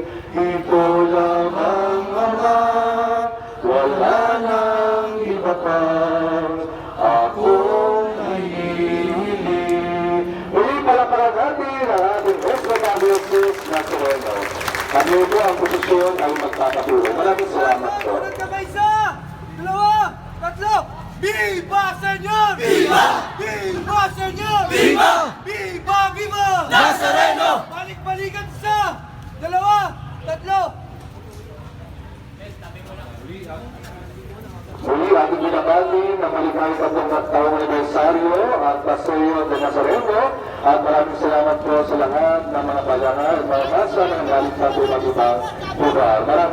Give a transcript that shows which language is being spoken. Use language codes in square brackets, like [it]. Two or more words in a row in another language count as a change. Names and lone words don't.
[tl] Ito lamang, Ama, wala nang iba pa. Akong hinihiling. Muli palaparan natin ang ating Jesus Nazareno. Kami po ang posisyon ay magpapatuloy. Maraming salamat po. Unang kamay sa dalawa, tatlo. [es] Viva Señor! Viva! Viva Señor! Viva! Viva! Viva! Nazareno! [tl] Balik-balikan sa dalawa, tatlo. Muli ating binabati ng maligay taong anibersaryo at Pasoyo de Nazareno, at maraming salamat po sa lahat ng mga pagana at mga masa na galing sa ibang ibang lugar.